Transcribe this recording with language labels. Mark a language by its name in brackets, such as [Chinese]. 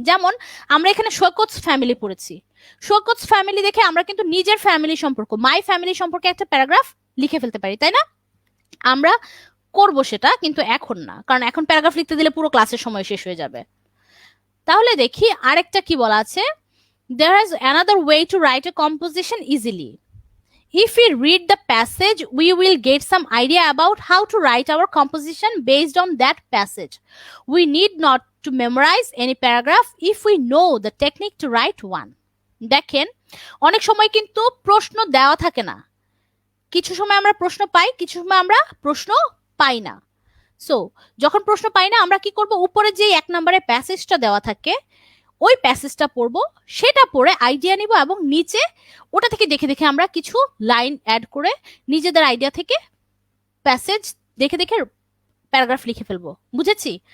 [Bangla] যেমন আমরা এখানে সৈকত ফ্যামিলি পড়েছি, সৈকত ফ্যামিলি দেখে আমরা কিন্তু নিজের ফ্যামিলি সম্পর্ক, মাই ফ্যামিলি সম্পর্কে একটা প্যারাগ্রাফ লিখে ফেলতে পারি, তাই না? আমরা করব সেটা, কিন্তু এখন না, কারণ এখন প্যারাগ্রাফ লিখতে দিলে পুরো ক্লাসের সময় শেষ হয়ে যাবে। তাহলে দেখি আরেকটা কি বলা আছে। [English] There is another way to write a composition easily. If we read the passage, we will get some idea about how to write our composition based on that passage. We need not to memorize any paragraph if we know the technique to write one. [Bangla] দেখেন, অনেক সময় কিন্তু প্রশ্ন দেওয়া থাকে না, কিছু সময় আমরা প্রশ্ন পাই, কিছু সময় আমরা প্রশ্ন পাই না। সো যখন প্রশ্ন পাই না আমরা কি করব, উপরে যে 1 নম্বরের প্যাসেজটা দেওয়া থাকে ওই প্যাসেজটা পড়বো, সেটা পড়ে আইডিয়া নিব এবং নিচে ওটা থেকে দেখে দেখে আমরা কিছু লাইন অ্যাড করে নিজেদের আইডিয়া থেকে প্যাসেজ দেখে দেখে প্যারাগ্রাফ লিখে ফেলবো। বুঝেছি?